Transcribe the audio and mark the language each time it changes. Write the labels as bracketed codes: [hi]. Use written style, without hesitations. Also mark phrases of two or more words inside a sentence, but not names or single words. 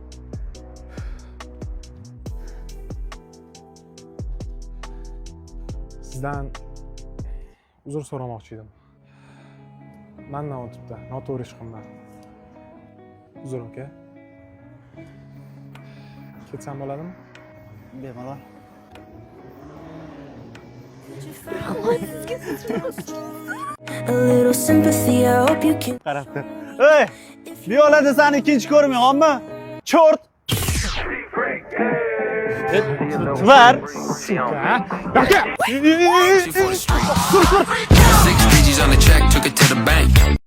[uz] Sizdan uzr so'ramoqchi edim. Mendan o'tibdi, noto'g'ri ish qildim. Uzr, aka. Ketsam bo'ladimi? Bemalol. [en] A little sympathy, I hope you can. [uz] Qarab tur. Ey! Viyolada seni ikkinchi ko'rmayapmanmi? [ru] Chort! Var. [uz] Aka! [en] 6 BG's on the track, took it to the bank.